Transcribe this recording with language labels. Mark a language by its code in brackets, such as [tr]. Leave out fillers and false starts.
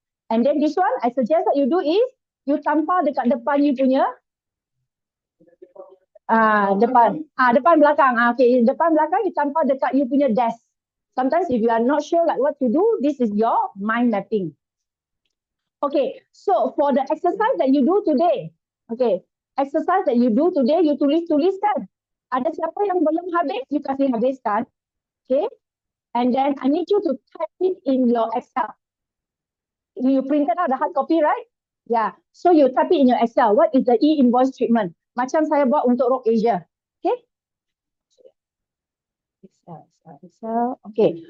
[en] And then this one, I suggest that you do is, you [ms] tampal dekat depan [en] you [ms] punya, depan belakang. Okay, depan belakang you tampal dekat you punya desk. [en] Sometimes if you are not sure like what to do, this is your mind mapping. Okay, so for the exercise that you do today, okay, exercise that you do today, you [ms] tulis-tuliskan. Ada siapa yang belum habis, you kasih habiskan. [en] Okay, and then I need you to type it in your Excel. You printed out the hard copy, right? Yeah. So you type it in your Excel. What is the e-invoice treatment? [ms] Macam saya buat untuk Rogue Asia. Okay? [en] Excel. Okay.